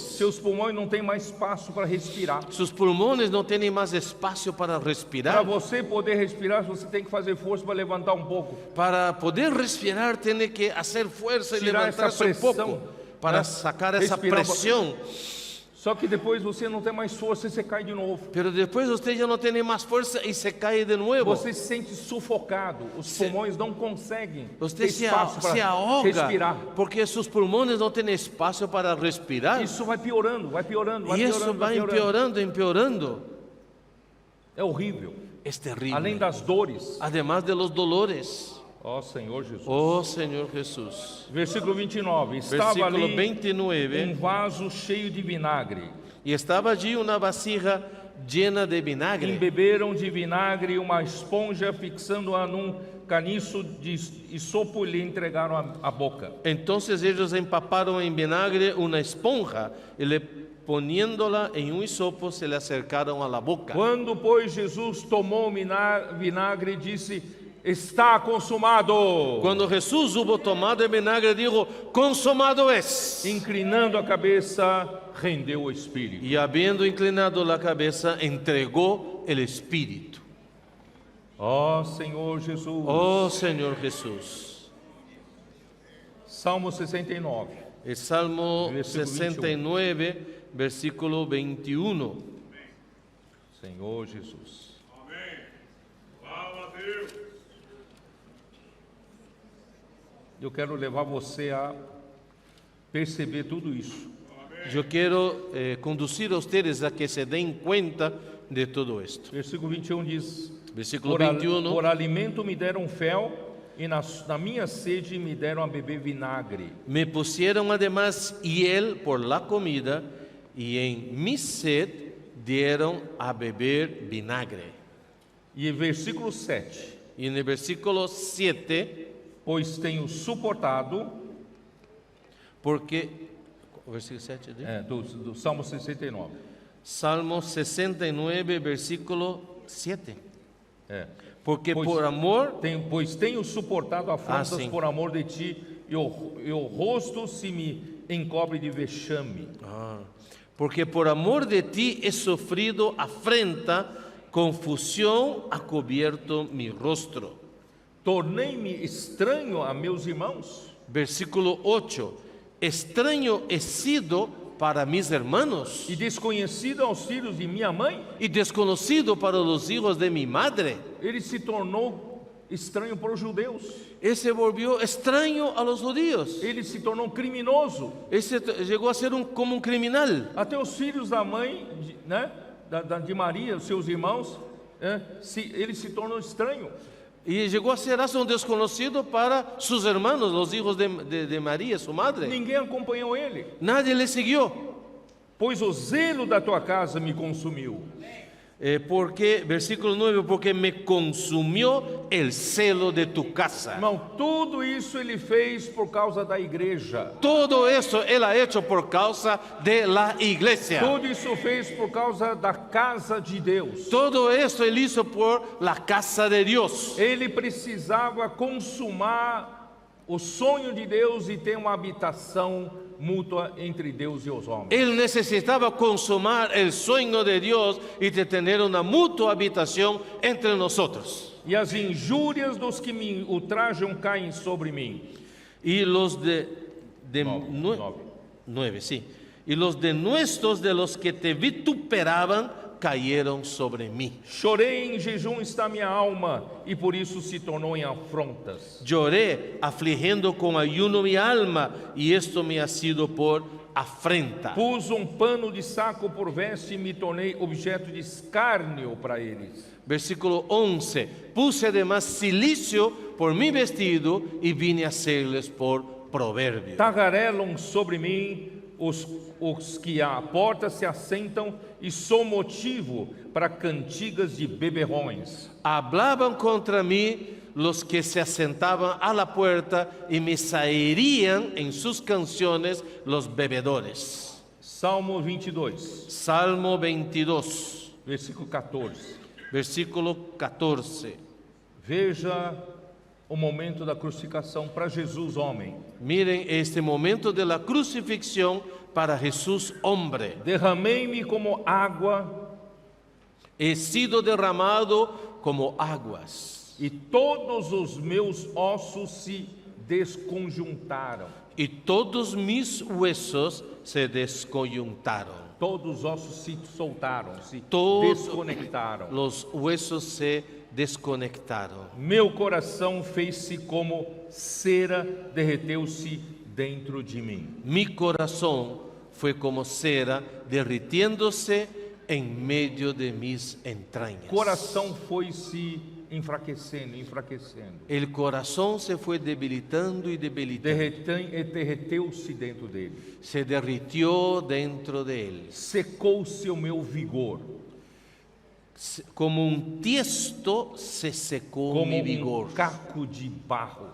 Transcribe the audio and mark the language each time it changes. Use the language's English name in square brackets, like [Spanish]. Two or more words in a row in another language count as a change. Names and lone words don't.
[Portuguese] Seus pulmões não têm mais espaço para respirar. [Spanish] Sus pulmones no tienen más espacio para Para respirar. [Portuguese] você poder respirar, você tem que fazer força para levantar um pouco. [Spanish] Para poder respirar tiene que hacer fuerza y Tirar esa levantarse un presión, poco para ¿eh? sacar esa Respirar. presión. [Portuguese] Só que depois você não tem mais força e você cai de novo. [Spanish] Pero después usted ya no tiene más fuerza y se cae de nuevo. [Portuguese] Você se sente sufocado, os pulmões não conseguem ter [Spanish] Usted se [Portuguese] espaço para [Spanish] ahoga [Portuguese] respirar. [Spanish] porque sus pulmones no tienen espacio para respirar. [Portuguese] Isso vai piorando, vai piorando, vai [Spanish] Y [Portuguese] piorando, [Spanish] eso va [Portuguese] vai piorando. [Spanish] empeorando. [Portuguese] É horrível. [Spanish] Es terrible. [Portuguese] Além das dores. [Spanish] Además de los dolores. [Portuguese] Ó Senhor Jesus. [Spanish] Oh Señor Jesús. [Portuguese] Versículo 29. Estava [Spanish] Versículo [Portuguese] ali [Spanish] 29. [Portuguese] vaso cheio de vinagre. [Spanish] Y estaba allí una vasija llena de vinagre. [Portuguese] Embeberam de vinagre uma esponja, fixando-a num caniço de isopo e lhe entregaram a boca. [Spanish] Entonces ellos empaparon en vinagre una esponja y poniéndola en un hisopo se le acercaron a la boca. [Portuguese] Quando, pois, Jesus tomou o vinagre, disse: Está consumado. [Spanish] Cuando Jesús hubo tomado el vinagre dijo, consumado es. [Portuguese] Inclinando a cabeça, rendeu o espírito. [Spanish] Y habiendo inclinado la cabeza, entregó el espíritu. [Portuguese] Ó Senhor Jesus. [Spanish] Oh Señor Jesús. [Portuguese] Salmo 69. [Spanish] El Salmo Versículo 69, versículo 21. [Portuguese] Senhor Jesus. Eu quero levar você a perceber tudo isso. [Spanish] Yo quiero conducir a ustedes a que se den cuenta de todo esto. [Portuguese] Versículo 21 diz: [Spanish] Versículo por 21. [Portuguese] Por alimento me deram fel, e na minha sede me deram a beber vinagre. [Spanish] Me pusieron además hiel por la comida y en mi sed dieron a beber vinagre. [Portuguese] E versículo 7. [Spanish] Y en el versículo 7, [Portuguese] Pois tenho suportado, [Spanish] porque, versículo 7, [Portuguese] do Salmo 69. [Spanish] Salmo 69, versículo 7. Porque [Portuguese] Pois- por amor, Pois tenho suportado afrontas sim. por amor de ti, e o rosto se me encobre de vexame. [Spanish] porque por amor de ti he sufrido afrenta, confusión ha cubierto mi rostro. [Portuguese] Tornei-me estranho a meus irmãos, [Spanish] Versículo 8, extraño he sido para mis hermanos [Portuguese] e desconhecido aos filhos de minha mãe. [Spanish] y desconocido para los hijos de mi madre. [Portuguese] Ele se tornou estranho para os judeus. [Spanish] Él se volvió extraño a los judíos. [Portuguese] Ele se tornou criminoso. [Spanish] Él llegó a ser como un criminal. [Portuguese] Até os filhos da mãe, né, de Maria, os seus irmãos, ele se tornou estranho. [Spanish] Y llegó a ser hasta un desconocido para sus hermanos, los hijos de María, su madre. [Portuguese] Ninguém acompanhou ele, [Spanish] Nadie le siguió. [Portuguese] pois o zelo da tua casa me consumiu. [Spanish] Porque, versículo 9, porque me consumió el celo de tu casa. [Portuguese] Irmão, tudo isso ele fez por causa da igreja. [Spanish] Todo eso él ha hecho por causa de la iglesia. [Portuguese] Tudo isso fez por causa da casa de Deus. [Spanish] Todo esto él hizo por la casa de Dios. [Portuguese] Ele precisava consumar o sonho de Deus e ter uma habitação mútua entre Deus e os homens. [Spanish] Él necesitaba consumar el sueño de Dios y de tener una mutua habitación entre nosotros. [Portuguese] E as injúrias dos que me ultrajam caem sobre mim. [Spanish] Y los de [Portuguese] Nove. [Spanish] 9, sí. Y los denuestos de los que te vituperaban cayeron sobre mí. [Portuguese] Chorei em jejum está minha alma, e por isso se tornou em afrontas. [Spanish] Lloré afligiendo con ayuno mi alma, y esto me ha sido por afrenta. [Portuguese] Pus pano de saco por veste e me tornei objeto de escárnio para eles. Versículo 11. [Spanish] Puse además cilicio por mi vestido y vine a serles por proverbio. [Portuguese] Tagarelam sobre mim os que à porta se assentam, e sou motivo para cantigas de beberrões. [Spanish] Hablaban contra mí los que se asentaban a la puerta y me zaherían en sus canciones los bebedores. [Portuguese] Salmo 22, [Spanish] Salmo 22, [Portuguese] versículo 14. [Spanish] versículo 14. [Portuguese] Veja o momento da crucificação para Jesus, homem. [Spanish] Miren este momento de la crucifixión para Jesús hombre. [Portuguese] Derramei-me como água, [Spanish] He sido derramado como aguas [Portuguese] e todos os meus ossos se desconjuntaram. [Spanish] y todos mis huesos se descoyuntaron. [Portuguese] Todos os ossos se soltaram, se [Spanish] Todos desconectaram. los huesos se desconectaron. [Portuguese] Meu coração fez-se como cera, derreteu-se dentro de mim. [Spanish] Mi corazón fue como cera derritiéndose en medio de mis entrañas. [Portuguese] Coração foi se enfraquecendo, enfraquecendo. [Spanish] El corazón se fue debilitando y debilitando. [Portuguese] Derreteu-se dentro dele. [Spanish] Se derritió dentro de él. [Portuguese] Secou-se o meu vigor, [Spanish] Como un tiesto se secó [Portuguese] como [Spanish] mi vigor. [Portuguese] caco de barro.